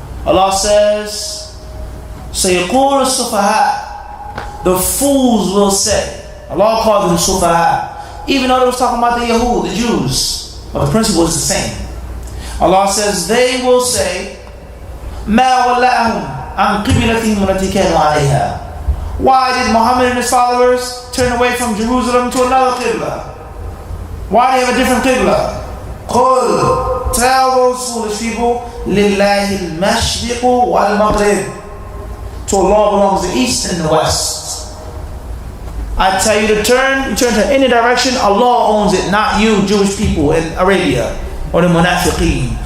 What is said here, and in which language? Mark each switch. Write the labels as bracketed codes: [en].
[en] Allah says, [ar] سيقول السفهاء, [en] the fools will say. Allah calls them sufaha, even though they was talking about the Yahud, the Jews, but the principle is the same. Allah says they will say, [ar] ما ولاهم عن قبلتهم التي كانوا عليها. [en] Why did Muhammad and his followers turn away from Jerusalem to another qibla? Why do they have a different qibla? قل, tell those foolish people, [ar] لله المشرق والمغرب. [en] To Allah belongs the east and the west. I tell you to turn, you turn to any direction, Allah owns it, not you Jewish people in Arabia or the munafiqeen.